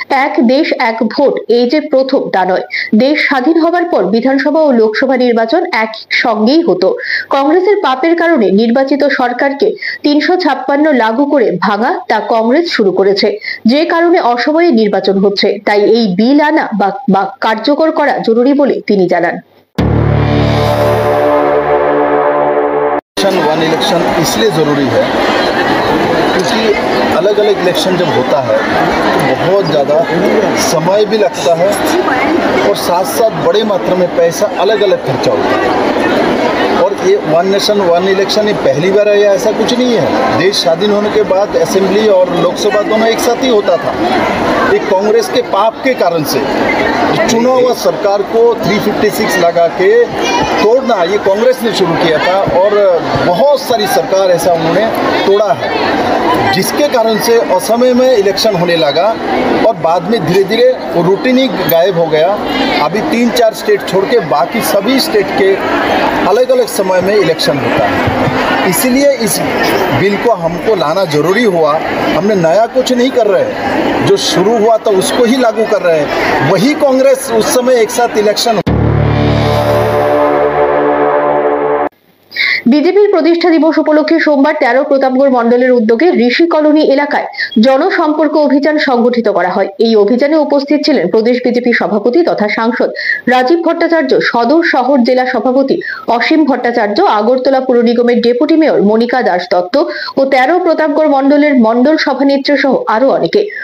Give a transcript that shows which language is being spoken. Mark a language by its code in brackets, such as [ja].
[bn] এক দেশ এক ভোট এই যে প্রথম তা নয়। দেশ স্বাধীন হবার পর বিধানসভা ও লোকসভা নির্বাচন এক সঙ্গেই হতো। কংগ্রেসের পাপের কারণে নির্বাচিত সরকারকে 356 লাগু করে ভাঙা তা কংগ্রেস শুরু করেছে, যে কারণে অসময়ে নির্বাচন হচ্ছে। তাই এই বিল আনা বা কার্যকর করা জরুরি বলে তিনি জানান। [hi] वन इलेक्शन इसलिए ज़रूरी है क्योंकि अलग अलग इलेक्शन जब होता है तो बहुत ज़्यादा समय भी लगता है और साथ साथ बड़े मात्रा में पैसा अलग अलग खर्चा होता है। और ये वन नेशन वन इलेक्शन ये पहली बार है या ऐसा कुछ नहीं है। देश स्वाधीन होने के बाद असेंबली और लोकसभा दोनों एक साथ ही होता था। एक कांग्रेस के पाप के कारण से चुना हुआ सरकार को 356 लगा के तोड़ना ये कांग्रेस ने शुरू किया था और बहुत सारी सरकार ऐसा उन्होंने तोड़ा है, जिसके कारण से असमय में इलेक्शन होने लगा और बाद में धीरे धीरे वो रूटीन ही गायब हो गया। अभी 3-4 स्टेट छोड़ के बाकी सभी स्टेट के अलग अलग समय में इलेक्शन होता है। इसीलिए इस बिल को हमको लाना जरूरी हुआ। हमने नया कुछ नहीं कर रहे, जो शुरू हुआ था उसको ही लागू कर रहे हैं। वही कांग्रेस उस समय एक साथ इलेक्शन। [bn] বিজেপির প্রতিষ্ঠা দিবস উপলক্ষে সোমবার 13 প্রতাপগড় মণ্ডলের উদ্যোগে ঋষি কলোনি এলাকায় জনসম্পর্ক অভিযান সংগঠিত করা হয়। এই অভিযানে উপস্থিত ছিলেন প্রদেশ বিজেপি সভাপতি তথা সাংসদ রাজীব ভট্টাচার্য, সদর শহর জেলা সভাপতি অসীম ভট্টাচার্য, আগরতলা পুর নিগমের ডেপুটি মেয়র মনিকা দাস দত্ত ও 13 প্রতাপগড় মণ্ডলের মণ্ডল সভানেত্রী সহ আরো অনেকে।